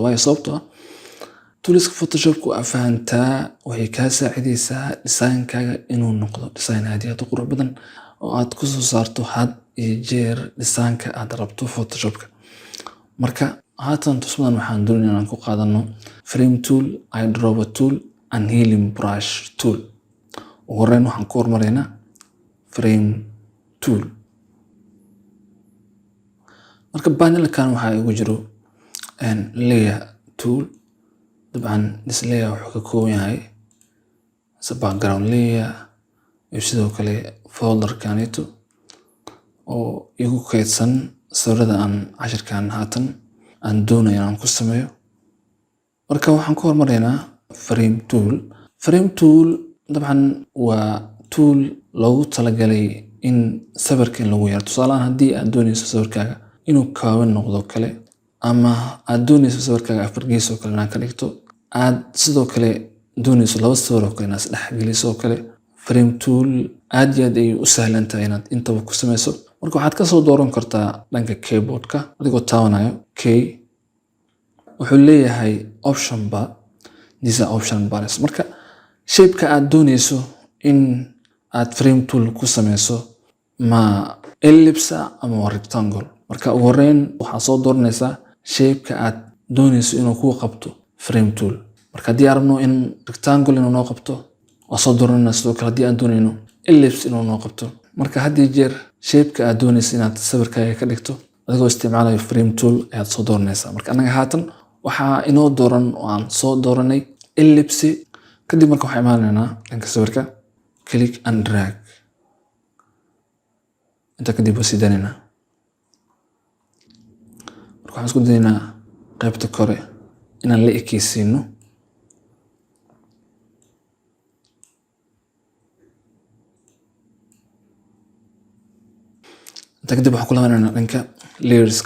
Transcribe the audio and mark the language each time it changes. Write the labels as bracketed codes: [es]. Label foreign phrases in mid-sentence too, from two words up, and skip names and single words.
[so] Waayo sababtoo ah toolska Photoshopka waa fahantaa waxay ka saacidaysaa design-kaaga inuu noqdo design aad iyo aad u qurux badan oo aad ku soo saarto had iyo jeer design-ka aad rabto Photoshopka. Marka haatan tusmadan waxaan doonayaa inaan ku qaadano [en] frame tool, eyedropper tool and healing brush tool. [so] Ugu horreyn waxaan ku hormaraynaa [en] frame tool. [so] marka panel-kan waxaa igu jiro [en] layer tool. [so] dabcan [en] this layer [so] wuxuu ka kooban yahay [en] background layer [so] iyo sidoo kale folder-kanito oo igu kaydsan sawirada aan cashirkan haatan aan doonayo inaan ku sameeyo. marka waxaan ku hormaraynaa [en] frame tool. frame tool [so] dabcan waa tool loogu talagalay in sawirka lagu yaro. tusaale ahaan haddii aad doonayso sawirkaaga inuu kooban noqdo kale ama aad doonayso sawirkaaga afar gees oo kale inaad ka dhigto, aad sidoo kale doonayso laba sawir oo kale inaad isdhex geliso kale, [en] frame tool [so] aad iyo aad ay u sahlan tahay inaad intaba ku sameyso. marka waxaad ka soo dooran kartaa dhanka keyboard-ka adigoo taabanayo K. wuxuu leeyahay [en] option bar. these are option bars. [so] marka shape-ka aad doonayso in aad [en] frame tool [so] ku sameyso ma ellipse ama rectangle. marka ugu horreyn waxaad soo dooranaysaa shape-ka aad doonayso inuu ku qabto [en] frame tool. [so] marka haddii aan rabno in rectangle inuu noo qabto waa soo dooranayna. sidoo kale haddii aan doonayno ellipse inuu noo qabto. marka had iyo jeer shape-ka aad doonayso inaad sawirkaaga ka dhigto adigoo isticmaalayo [en] frame tool [so] ayaad soo dooranaysaa. marka anaga haatan waxaa inoo dooran oo aan soo dooranay ellipse. kadib marka waxaan imaanaynaa dhanka sawirka, [en] click and drag. [so] inta kadib waa sii daynaynaa. marka waxaan isku dayaynaa qaybta kore inaan la ekeysiino. inta kadib waxaan ku laabanayna dhanka layerska.